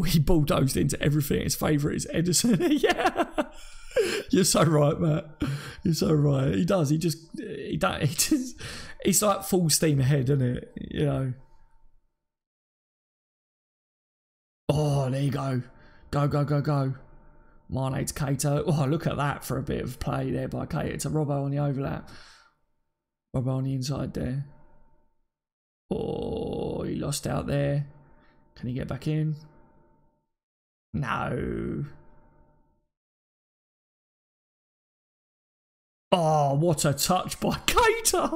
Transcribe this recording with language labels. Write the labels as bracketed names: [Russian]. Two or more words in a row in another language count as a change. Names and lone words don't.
[English] He bulldozed into everything. His favourite is Edison. Yeah. You're so right, Matt. You're so right. He does. He just, it's like full steam ahead, isn't it? You know. Oh, there you go. Go, go, go, go. Mane to Cato. Oh, look at that for a bit of play there by Cato to Robbo on the overlap. Robbo on the inside there. Oh, he lost out there. Can he get back in? No. Oh, what a touch by Cater.